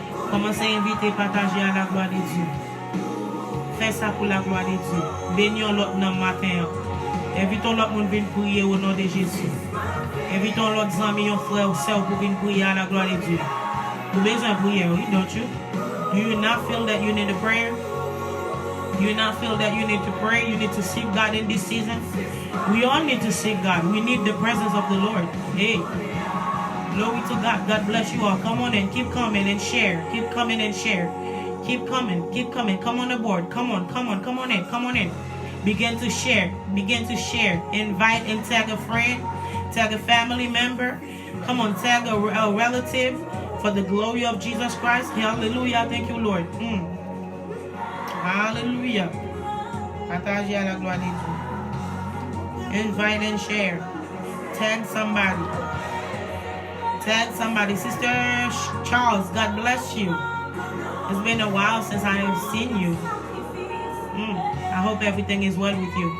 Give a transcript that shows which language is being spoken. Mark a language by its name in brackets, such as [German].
[French] Commencez à inviter, partager à la gloire de Dieu. Fais ça pour la gloire de Dieu. Bénissons l'autre dans le matin. Invitons l'autre monde venir prier au nom de Jésus. Invitons l'autre amis, frères ou sœurs pour venir prier à la gloire de Dieu. Vous avez besoin de prier, oui, [English] don't you? Do you not feel that you need a prayer? Do you not feel that you need to pray? You need to seek God in this season? We all need to seek God. We need the presence of the Lord. Hey, glory to God. God bless you all. Come on and keep coming and share. Keep coming and share. Keep coming. Come on the board. Come on in. Begin to share. Invite and tag a friend, tag a family member. Come on, tag a relative for the glory of Jesus Christ. Hallelujah. Thank you, Lord. Hallelujah. [French] Partagez à la gloire de Dieu. [English] Invite and share. Tag somebody. Sister Charles, God bless you. It's been a while since I have seen you. I hope everything is well with you.